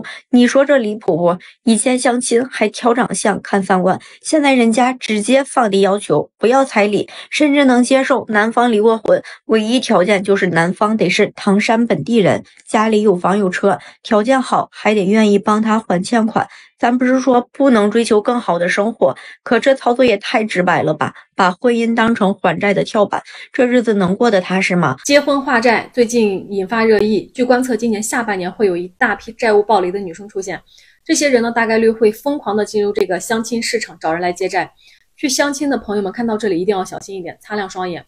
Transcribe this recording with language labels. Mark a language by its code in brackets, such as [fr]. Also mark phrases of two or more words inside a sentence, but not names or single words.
[zh] 你說這離譜不？以前相親還挑長相看3觀，現在人家直接放低要求，不要彩禮，甚至能接受男方離過婚，唯一條件就是男方得是唐山本地人，家裡有房有車，條件好，還得願意幫他還欠款。咱不是說不能追求更好的生活，可這操作也太直白了吧，把婚姻當成還債的跳板，這日子能過得踏實嗎？結婚化債最近引發熱議，據觀測今年下半年會有一大批債務暴雷的女生出現，這些人呢大概率會瘋狂的進入這個相親市場找人來借債。去相親的朋友們看到這裡一定要小心一點，擦亮雙眼。